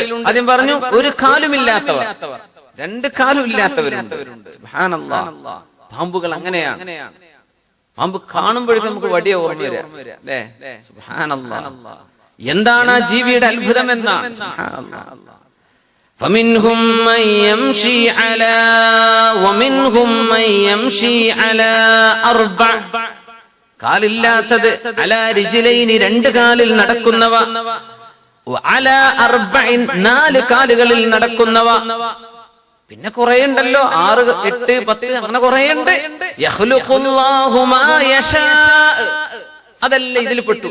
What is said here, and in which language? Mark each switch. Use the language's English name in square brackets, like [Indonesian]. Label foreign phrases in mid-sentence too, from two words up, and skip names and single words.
[Malayalam] ആദ്യം പറഞ്ഞു ഒരു കാലുമില്ലാത്തവർ, രണ്ട് കാലും ഇല്ലാത്തവരുണ്ട്. സുബ്ഹാനല്ലാഹ്. പാമ്പുകൾ അങ്ങനെയാണ്. പാമ്പ് കാണുമ്പോഴേക്കും നമുക്ക് വടിയ ഓർമ്മ വരിക അല്ലേ? സുബ്ഹാനല്ലാഹ്. എന്താണ് ആ ജീവിയുടെ അത്ഭുതം എന്നാണ്. സുബ്ഹാനല്ലാഹ്. [Arabic] فمنهم من يمشي على ومنهم من يمشي على أربع കാലില്ലാത്തത് على رجلين [Malayalam] രണ്ട് കാലിൽ നടക്കുന്നവ, [Arabic] على أربع [Malayalam] നാല് കാലുകളിൽ നടക്കുന്നവ. പിന്നെ കുറെ ഉണ്ടല്ലോ, 6, 8, 10 അങ്ങനെ കുറെ ഉണ്ട്. [Arabic] يخلق الله ما يشاء, [Malayalam] അതല്ല ഇതിൽ പെട്ടു.